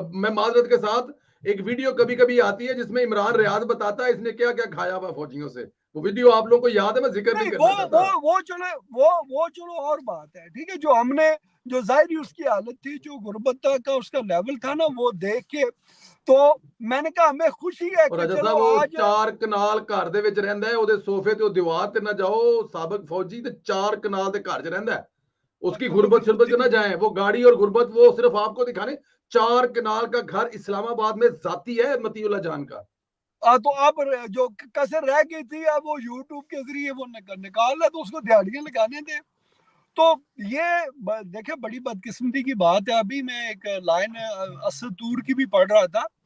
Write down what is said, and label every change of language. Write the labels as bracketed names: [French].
[Urdu] میں معذرت کے ساتھ ایک ویڈیو کبھی کبھی آتی ہے جس میں عمران ریاض بتاتا ہے اس نے کیا کیا کھایا ہوا فوجیوں سے. وہ ویڈیو آپ لوگوں کو یاد ہے، میں ذکر نہیں کرنا چاہتا. وہ چلو اور بات ہے، ٹھیک ہے. جو ہم نے جو ظاہری اس کی حالت تھی، جو غربت کا اس کا لیول تھا نا، وہ دیکھ کے تو میں نے کہا ہمیں خوشی ہے کہ چلو آج [Punjabi] 4 کنال گھر دے وچ رہندا ہے، اودے صوفے تے دیوار تے نہ جاؤ. سابق فوجی تے 4 کنال دے گھر وچ رہندا ہے، [Urdu] اس کی غربت شربت نہ جائیں. وہ گاڑی اور غربت وہ صرف آپ کو دکھانے. 4 کنال کا گھر اسلام آباد میں ذاتی ہے مطیع اللہ جان کا. تو اب جو کسر رہ گئی تھی اب وہ یوٹیوب کے ذریعے وہ نکال رہا، تو اس کو دیہڑیاں لگانے دے. تو یہ دیکھیں بڑی بدقسمتی کی بات ہے. ابھی میں ایک لائن اسد طور کی بھی پڑھ رہا تھا